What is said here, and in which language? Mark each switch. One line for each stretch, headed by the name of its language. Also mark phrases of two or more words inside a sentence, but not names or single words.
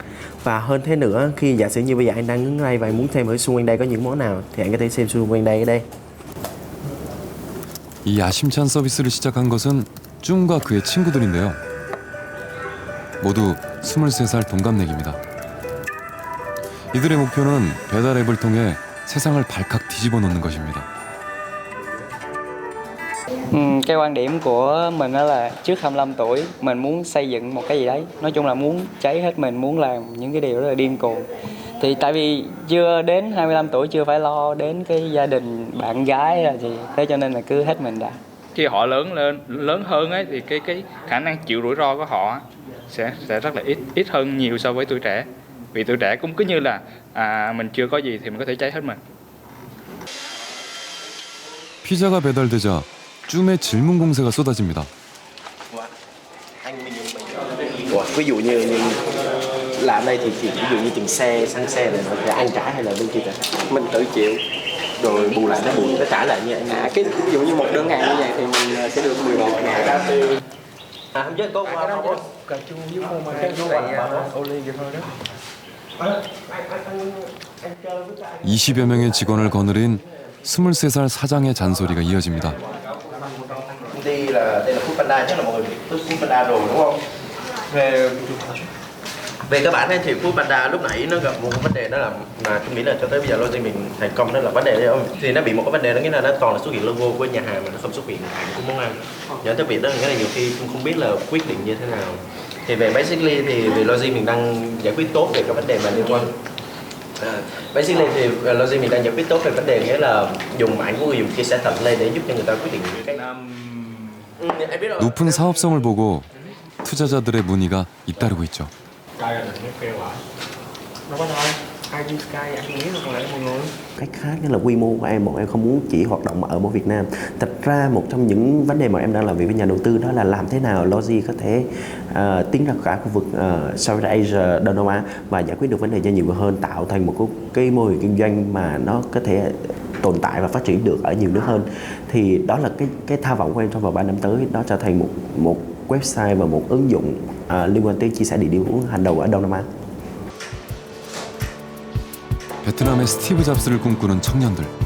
Vietnamese: Và hơn thế nữa, khi giả sử như bây giờ anh đang đứng đây và anh muốn xem ở xung quanh đây có những món nào thì anh có thể xem xung quanh đây ở đây.
Korean: 이 야심찬 서비스를 시작한 것은 쭝과 그의 친구들인데요. 모두 23살 동갑내기입니다. 이들의 목표는 배달 앱을 통해 세상을 발칵 뒤집어 놓는 것입니다.
Vietnamese: Cái quan điểm của mình đó là trước 25 tuổi mình muốn xây dựng một cái gì đấy, nói chung là muốn cháy hết mình, muốn làm những cái điều rất là điên cuồng. Thì tại vì chưa đến 25 tuổi chưa phải lo đến cái gia đình bạn gái là gì, thế cho nên là cứ hết mình đã. Khi họ lớn hơn ấy thì cái khả năng chịu rủi ro của họ sẽ rất là ít hơn nhiều so với tuổi trẻ. Vì tuổi trẻ cũng cứ như là mình chưa có gì thì mình có thể cháy hết mình.
Korean: 피자가 배달되자 쭝의 질문 공세가 쏟아집니다.
Vietnamese: Ủa, ví dụ như làm đây thì ví dụ như tiền xe, xăng xe này thì anh trả hay là bên kia trả? Mình tự chịu. Rồi bù lại nó trả lại như anh. Cái ví dụ như một đơn hàng như vậy thì mình sẽ được 11.000. Không chứ có qua không? Cà chua với phô mai cái Oli vậy thôi đó.
Korean: 20여 명의 직원을 거느린 23살 사장의 잔소리가 이어집니다.
Vietnamese: Công ty là đây là Foodpanda, chắc là mọi người biết Foodpanda rồi đúng không? Về cơ bản thì Foodpanda lúc nãy nó gặp một vấn đề, đó là tôi nghĩ là cho tới bây giờ Logi mình thành công, đó là vấn đề đấy không? Thì nó bị một cái vấn đề đó, nghĩa là nó toàn là xuất hiện logo của nhà hàng mà nó không xuất hiện ảnh của món ăn. Dẫn tới việc đó nghĩa là nhiều khi không biết là quyết định như thế nào. Thì về basically thì về Logi mình đang giải quyết tốt về cái vấn đề mà liên quan. Basically thì Logi mình đang giải quyết tốt về vấn đề, nghĩa là dùng ảnh của người dùng chia sẻ thật lên để giúp cho người ta quyết định cái
Korean: 높은 사업성을 보고 투자자들의 문의가 잇따르고 있죠.
Vietnamese: Cách khác nghĩa là quy mô của em, bọn em không muốn chỉ hoạt động ở Việt Nam. Thật ra một trong những vấn đề mà em đang làm việc với nhà đầu tư đó là làm thế nào Logi có thể tiến ra cả khu vực
English: Southeast Asia,
Vietnamese: Đông Nam Á và giải quyết được vấn đề cho nhiều người hơn, tạo thành một cái mô hình kinh doanh mà nó có thể tồn tại và phát triển được ở nhiều nước hơn. Thì đó là cái tham vọng của em trong vòng 3 năm tới, đó trở thành một website và một ứng dụng liên quan tới chia sẻ địa điểm uống hàng đầu ở Đông Nam Á.
Korean: 베트남의 스티브 잡스를 꿈꾸는 청년들.